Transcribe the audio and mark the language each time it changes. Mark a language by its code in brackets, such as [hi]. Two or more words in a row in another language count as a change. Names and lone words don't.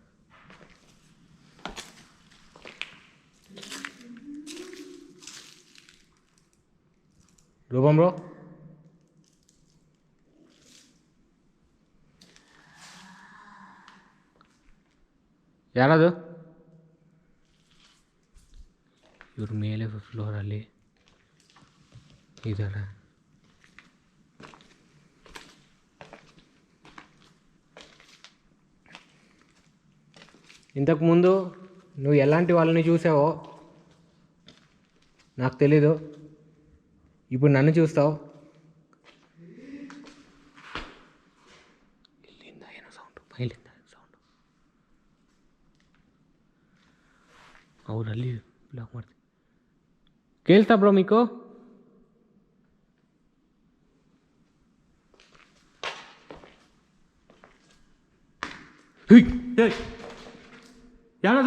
[kn] ರೂಪಂ ಬ್ರೋ, ಯಾರದು? ಇವ್ರ ಮೇಲೆ ಫ್ಲೋರಲ್ಲಿ ಇದ್ದಾರೆ. [te] ఇంతకుముందు నువ్వు ఎలాంటి వాళ్ళని చూసావో నాకు తెలీదు, ఇప్పుడు నన్ను చూస్తావు. [kn] ಇಲ್ಲಿಂದ ಏನೋ ಸೌಂಡು, ಮೈಲಿಂದ ಸೌಂಡು. ಅವರಲ್ಲಿ ಬ್ಲಾಕ್ ಮಾಡ್ತೀನಿ. ಕೇಳ್ತಾ ಬ್ರೋ ಮೀಕು? ಯಾರದು?